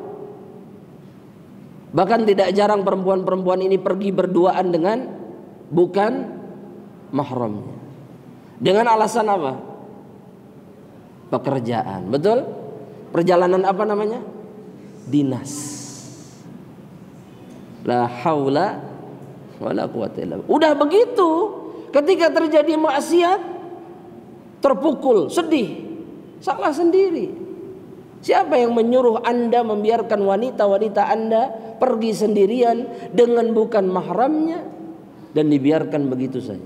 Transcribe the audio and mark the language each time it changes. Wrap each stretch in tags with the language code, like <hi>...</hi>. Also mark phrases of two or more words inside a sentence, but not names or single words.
<id>Bahkan tidak jarang perempuan-perempuan ini pergi berduaan dengan bukan mahramnya. Dengan alasan apa? Pekerjaan. Betul? Perjalanan apa namanya? Dinas.</id> <ar>لا حول ولا قوة إلا بالله.</ar> <id>Udah begitu, ketika terjadi maksiat terpukul, sedih, salah sendiri. Siapa yang menyuruh Anda membiarkan wanita-wanita Anda pergi sendirian dengan bukan mahramnya dan dibiarkan begitu saja?</id>